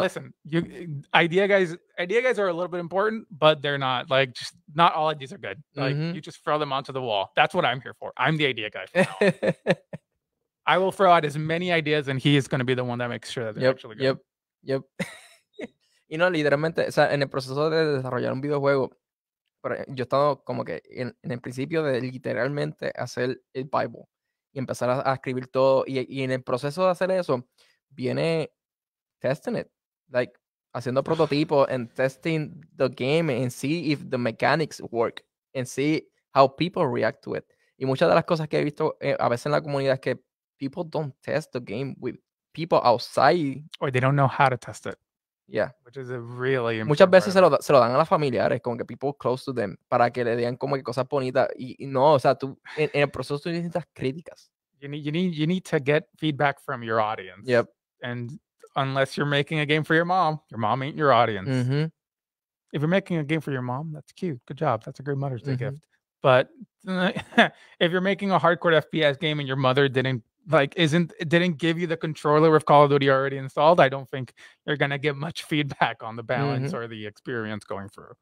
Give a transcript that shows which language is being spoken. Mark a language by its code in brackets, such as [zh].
[en] Listen, idea guys are a little bit important, but they're not like, just not all ideas are good. Like, you just throw them onto the wall. That's what I'm here for. I'm the idea guy. I will throw out as many ideas, and he is going to be the one that makes sure that they're actually good. Yep. [es] Y no, literalmente, o sea, en el proceso de desarrollar un videojuego, yo he estado como que en el principio de literalmente hacer el Bible y empezar a escribir todo. Y en el proceso de hacer eso, viene [en] testing it, like [es] haciendo prototipos [en] and testing the game and see if the mechanics work and see how people react to it. [es] Y muchas de las cosas que he visto a veces en la comunidad es que [en] people don't test the game with people outside. Or they don't know how to test it. Yeah. Which is a really important [es] Muchas veces se lo dan a las familiares, como que [en] people close to them, [es] para que le digan como que cosas bonitas. Y no, o sea, tú en el proceso tú necesitas críticas. [en] You need to get feedback from your audience. Yep. And unless you're making a game for your mom ain't your audience. If you're making a game for your mom, that's cute. Good job. That's a great Mother's Day gift. But if you're making a hardcore FPS game and your mother didn't give you the controller with Call of Duty already installed, I don't think you're gonna get much feedback on the balance or the experience going through.